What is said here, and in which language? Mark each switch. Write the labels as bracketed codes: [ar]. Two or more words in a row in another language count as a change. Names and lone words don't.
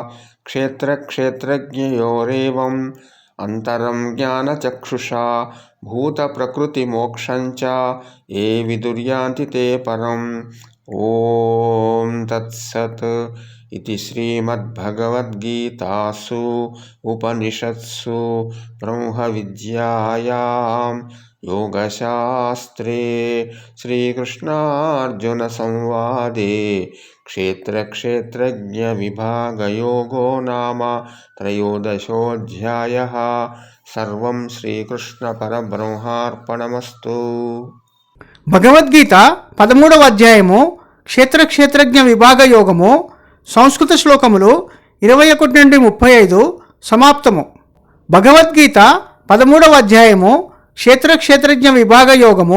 [sa] क्षेत्रज्ञयोरेवम् अंतरं ज्ञानचक्षुषा भूतप्रकृतिमोक्षं च ये विदुर्यान्ति ते परम् ॐ तत्सत् इति श्रीमद्भगवद्गीतासु उपनिषत्सु ब्रह्मविद्यायां योगशास्त्रे श्रीकृष्णार्जुनसंवादे क्षेत्रज्ञविभागयोगो नाम त्रयोदशोऽध्यायः सर्वं श्रीकृष्णपरब्रह्मार्पणमस्तु. [te] భగవద్గీత 13వ అధ్యాయము క్షేత్రజ్ఞ విభాగ యోగము. సంస్కృత శ్లోకములు 21 నుండి 35 సమాప్తము. భగవద్గీత 13వ అధ్యాయము క్షేత్రజ్ఞ విభాగ యోగము.